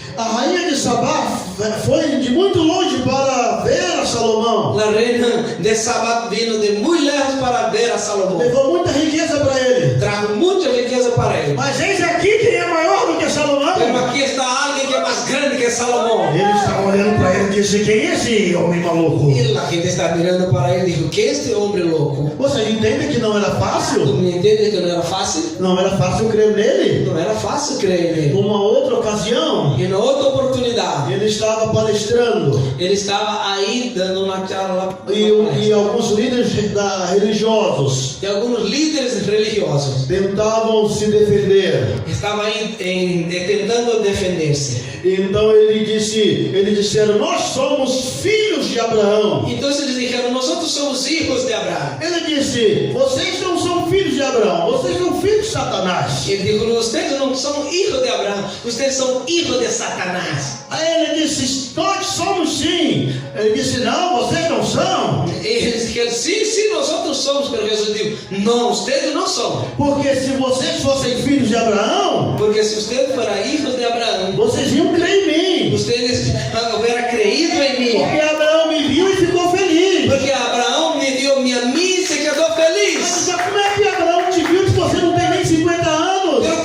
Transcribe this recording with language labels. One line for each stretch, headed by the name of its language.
Portuguese: a rainha de Sabá foi de muito longe para ver a Salomão.
Spanish: La reina de Sabat vino de muy lejos para ver a Salomón.
Portuguese: Levou muita riqueza para ele.
Spanish: Trajo mucha riqueza para él.
Portuguese: Mas eis aqui quem é maior do que Salomão.
Spanish: Pero aquí está alguien que es más grande que Salomón.
Portuguese: Eles estavam olhando para ele e disse: quem é esse homem maluco?
Spanish: Y la gente está mirando para él y dijo, ¿qué es este hombre loco?
Portuguese: Você entende que não era
Spanish: ¿Tú
Portuguese: fácil?
Spanish: me entiendes que no era fácil?
Portuguese: Não era fácil crer nele.
Spanish: No era fácil creer en él.
Portuguese: Uma outra ocasião,
Spanish: Y en otra oportunidad,
Portuguese: ele estava palestrando
Spanish: él estaba ahí dando una charla.
Portuguese: e alguns líderes religiosos
Spanish: Y algunos líderes religiosos
Portuguese: tentavam se defender.
Spanish: estaban ahí intentando defenderse.
Portuguese: Então eles disseram: nós somos filhos de Abraão.
Spanish: Entonces ellos dijeron, nosotros somos hijos de Abraham.
Portuguese: Ele disse: vocês não são filhos de Abraão, vocês são filhos de Satanás.
Spanish: Él dijo, ustedes no son hijos de Abraham, ustedes son hijos de Satanás.
Portuguese: Aí ele disse: nós somos sim. Ele disse: não, vocês não são.
Spanish: Y ellos dijeron, sí, nosotros somos. Pero Jesús dijo, no, ustedes no son.
Portuguese: Porque se vocês fossem filhos de Abraão,
Spanish: Porque si ustedes fueran hijos de Abraham,
Portuguese: vocês iam crer em mim.
Spanish: ustedes hubieran creído en mí.
Portuguese: Porque Abraão me viu e ficou feliz.
Spanish: Porque Abraham me dio a mí y se quedó feliz.
Portuguese: Mas como é que Abraão te viu se você não tem nem 50 anos?